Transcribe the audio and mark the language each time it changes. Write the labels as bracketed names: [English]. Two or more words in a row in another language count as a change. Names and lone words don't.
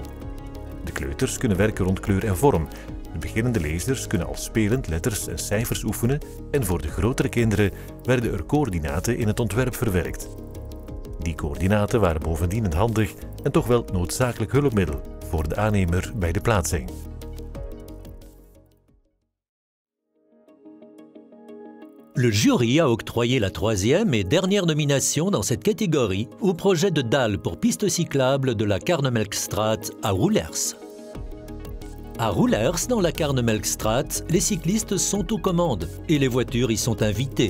[Dutch] De kleuters kunnen werken rond kleur en vorm. De beginnende lezers kunnen al spelend letters en cijfers oefenen en voor de grotere kinderen werden er coördinaten in het ontwerp verwerkt. Die coördinaten waren bovendien een handig en toch wel noodzakelijk hulpmiddel voor de aannemer bij de plaatsing. [French] Le jury a octroyé la 3e et dernière nomination dans cette catégorie au projet de dalle pour piste cyclable de la Karnemelkstraat à Roelers. À Roelers, dans la Karnemelkstraat, les cyclistes sont aux commandes et les voitures y sont invitées.